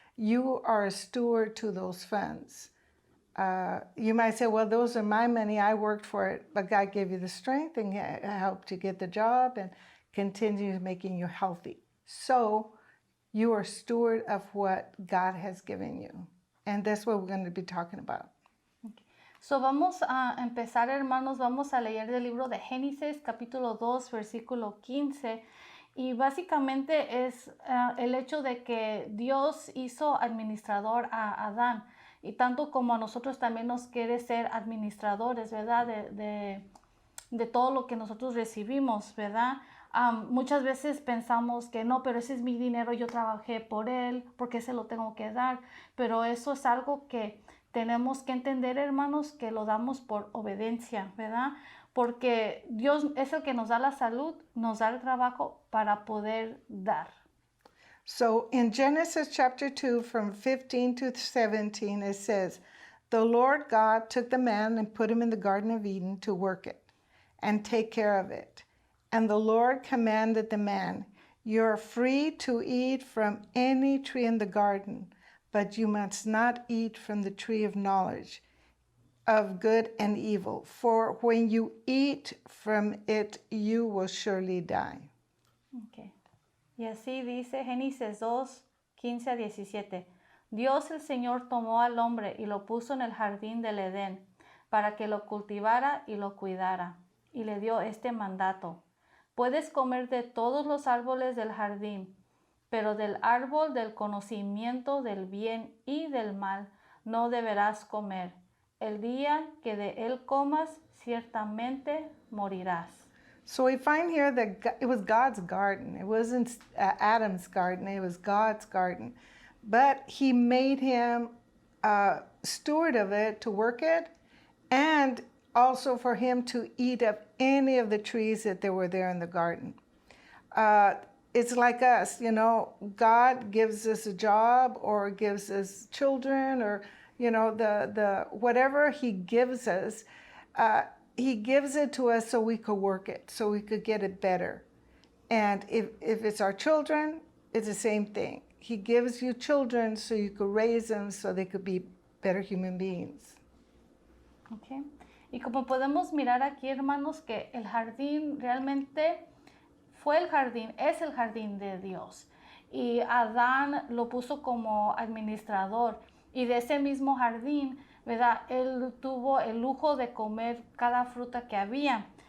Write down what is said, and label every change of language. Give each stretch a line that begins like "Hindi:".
English: You are a steward to those funds. You might say, well, those are my money. I worked for it. But God gave you the strength and helped you get the job and continue making you healthy. So you are steward of what God has given you. And that's what we're going to be talking about. Okay.
Spanish: So vamos a empezar, hermanos, vamos a leer del libro de Génesis, capítulo 2, versículo 15. Y básicamente es el hecho de que Dios hizo administrador a Adán. Y tanto como a nosotros también nos quiere ser administradores, ¿verdad? De todo lo que nosotros recibimos, ¿verdad? Muchas veces pensamos que no, pero ese es mi dinero, yo trabajé por él, porque se lo tengo que dar. Pero eso es algo que tenemos que entender, hermanos, que lo damos por obediencia, ¿verdad? Porque Dios es el que nos da la salud, nos da el trabajo para poder dar.
English: So in Genesis chapter 2, from 15 to 17, it says, the Lord God took the man and put him in the Garden of Eden to work it and take care of it. And the Lord commanded the man, you are free to eat from any tree in the garden, but you must not eat from the tree of knowledge of good and evil, for when you eat from it, you will surely die.
Spanish: Okay. Y así dice Génesis 2, 15 a 17. Dios el Señor tomó al hombre y lo puso en el jardín del Edén para que lo cultivara y lo cuidara. Y le dio este mandato. Puedes comer de todos los árboles del jardín, pero del árbol del conocimiento del bien y del mal no deberás comer. El día que de él comas, ciertamente morirás.
English: So we find here that it was God's garden. It wasn't Adam's garden. It was God's garden. But He made him steward of it, to work it, and also for him to eat of any of the trees that were there in the garden. It's like us, you know, God gives us a job or gives us children or, you know, the whatever he gives us, he gives it to us so we could work it, so we could get it better. And if it's our children, it's the same thing. He gives you children so you could raise them so they could be better human beings. Okay.
Spanish: Y como podemos mirar aquí, hermanos, que el jardín realmente fue el jardín, es el jardín de Dios. Y Adán lo puso como administrador. Y de ese mismo jardín, ¿verdad? Él tuvo el lujo de comer cada fruta que había.